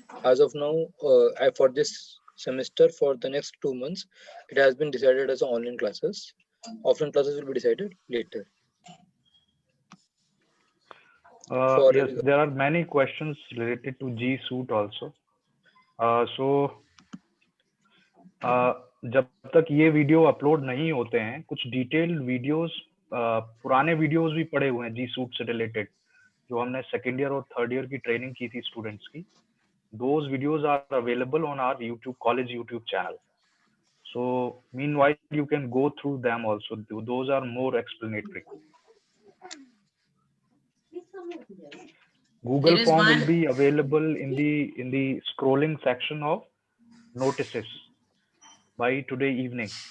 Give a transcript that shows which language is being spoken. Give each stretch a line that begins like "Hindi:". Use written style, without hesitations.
English: As of now, for this semester, for the next 2 months, it has been decided as online classes. Offline classes will be decided later. Yes, there are many questions related to G Suite also.
Hindi: जब तक ये video upload नहीं होते हैं, कुछ detailed videos, पुराने videos भी पड़े हुए हैं जी सूट से रिलेटेड, जो हमने सेकेंड ईयर और थर्ड ईयर की ट्रेनिंग की थी स्टूडेंट्स की.
English: Those videos are available on our college YouTube channel. So meanwhile, you can go through them also. Those are more explanatory. Google form will be available in the scrolling section of notices by today evening.